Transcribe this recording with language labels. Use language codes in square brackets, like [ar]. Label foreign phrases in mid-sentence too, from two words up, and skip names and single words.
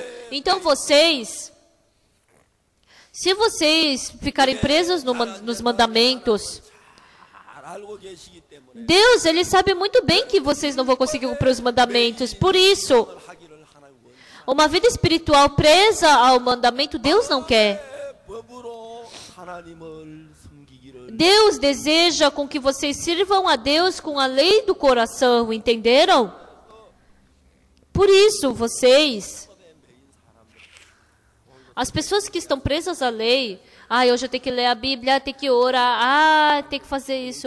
[pt] Então se vocês ficarem presos nos mandamentos, Deus, Ele sabe muito bem que vocês não vão conseguir cumprir os mandamentos. Por isso, Uma vida espiritual presa ao mandamento, Deus não quer. [ko] 법으로 하나님을 섬기기를 [pt] Deus deseja com que vocês sirvam a Deus com a lei do coração, entenderam? Por isso, vocês, as pessoas que estão presas à lei, hoje eu tenho que ler a Bíblia, tenho que orar, tenho que fazer isso.